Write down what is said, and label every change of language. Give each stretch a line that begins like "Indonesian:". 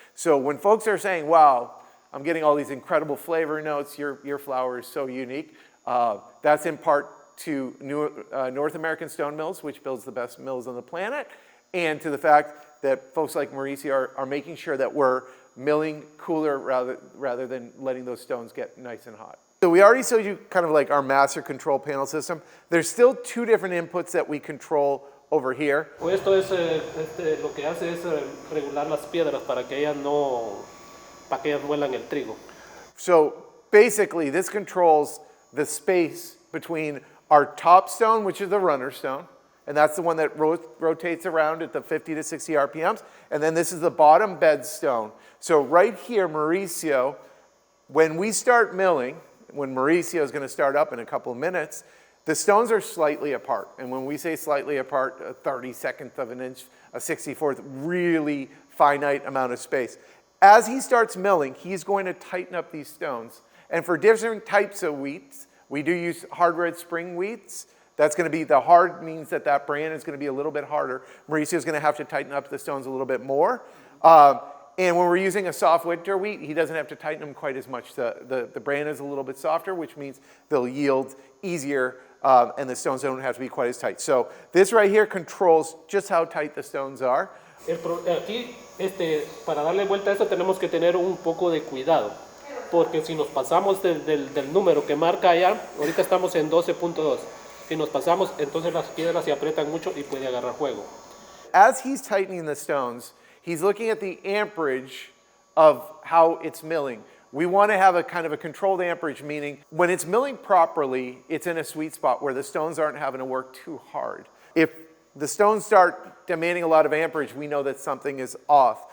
English: So when folks are saying, wow, I'm getting all these incredible flavor notes, your flour is so unique, that's in part to North American Stone Mills, which builds the best mills on the planet, and to the fact that folks like Mauricio are making sure that we're milling cooler rather than letting those stones get nice and hot. So we already showed you kind of like our master control panel system. There's still 2 different inputs that we control over here.
Spanish: Esto es, lo que hace es regular las piedras para que ellas muelan el trigo.
English: So basically this controls the space between our top stone, which is the runner stone, and that's the one that rotates around at the 50 to 60 RPMs, and then this is the bottom bed stone. So right here, Mauricio, when we start milling, when Mauricio is going to start up in a couple of minutes, the stones are slightly apart. And when we say slightly apart, a 32nd of an inch, a 64th, really finite amount of space. As he starts milling, he's going to tighten up these stones. And for different types of wheats, we do use hard red spring wheats. That's going to be, the hard means that brand is going to be a little bit harder. Mauricio is going to have to tighten up the stones a little bit more. And when we're using a soft winter wheat, he doesn't have to tighten them quite as much. The bran is a little bit softer, which means they'll yield easier, and the stones don't have to be quite as tight. So this right here controls just how tight the stones are.
Spanish: Aquí, para darle vuelta a eso tenemos que tener un poco de cuidado, porque si nos pasamos del número que marca allá, ahorita estamos en 12.2, si nos pasamos, entonces las piedras se aprietan mucho y puede agarrar fuego.
English: As he's tightening the stones, he's looking at the amperage of how it's milling. We want to have a kind of a controlled amperage, meaning when it's milling properly, it's in a sweet spot where the stones aren't having to work too hard. If the stones start demanding a lot of amperage, we know that something is off.